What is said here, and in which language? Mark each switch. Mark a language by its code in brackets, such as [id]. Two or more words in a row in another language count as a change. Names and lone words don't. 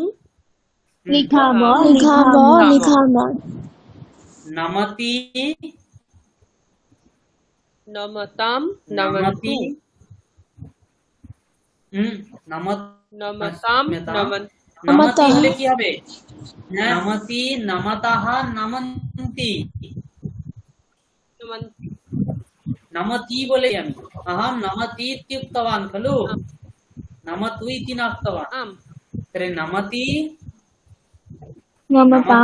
[sa] लिखामः लिखावः लिखामः नमति, नमतां नमति, नमन्तु नमत, नमतां नमन् [bn] नमति হলে কি হবে? [sa] नमति, नमतः, नमन्ति। नमन्ति नमति [bn] বলে আমি [sa] अहं नमति इति उक्तवान् खलु, नमतु इति न उक्तवान्। आम् तर्हि नमति, नमतां